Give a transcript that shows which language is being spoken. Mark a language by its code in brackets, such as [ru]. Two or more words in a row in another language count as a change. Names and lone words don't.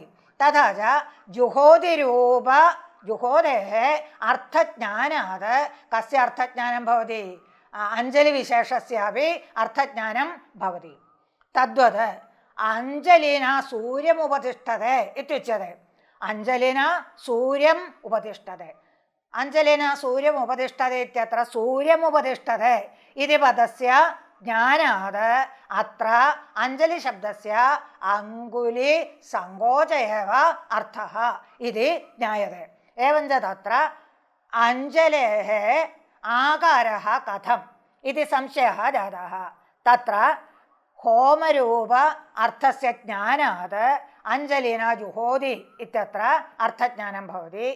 [sa] तथा च जुहोतिरूप जुहोतेः अर्थज्ञानात् कस्य अर्थज्ञानं भवति, अञ्जलिविशेषस्यापि अर्थज्ञानं भवति। तद्वत् अञ्जलिना सूर्यम् उपतिष्ठते इत्युच्यते। अञ्जलिना सूर्यम् उपतिष्ठते, अञ्जलिना सूर्यम् उपतिष्ठते इत्यत्र सूर्यम् उपतिष्ठते इति पदस्य ज्ञानात् अत्र अञ्जलिशब्दस्य अङ्कुलि सङ्कोचयेव अर्थः इति ज्ञायते. एवञ्च तत्र अञ्जलेः आकारः कथम् इति संशयः जातः. तत्र होमरूप अर्थस्य ज्ञानात् अञ्जलिना जुहोति इत्यत्र अर्थज्ञानं भवति.